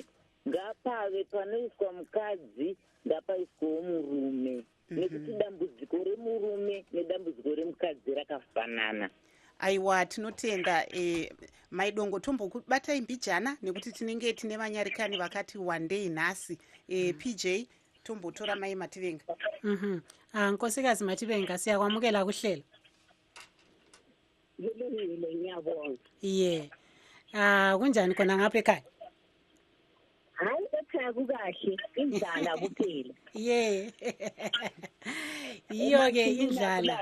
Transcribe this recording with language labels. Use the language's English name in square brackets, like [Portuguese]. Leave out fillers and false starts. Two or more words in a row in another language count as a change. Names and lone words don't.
[Shona] Ngapave panoiswa mukadzi, ngapaiswawo murume, nekuti dambudziko remurume nedambudziko remukadzi rakafanana. Aiwa, tinotenda maidongo. Tombokubatai mbijana nekuti tinenge tine vanyarikani vakati wandei nhasi. PJ, tombotora mai Mativenga. [North Ndebele] Nkosikazi Mativenga, siyakwamukela kuhlelo. Ye. Kunjani khona ngapha ekhaya? Hayi, ekhaya kukahle, indlala kuphela. Ye. Yiyo ke indlala.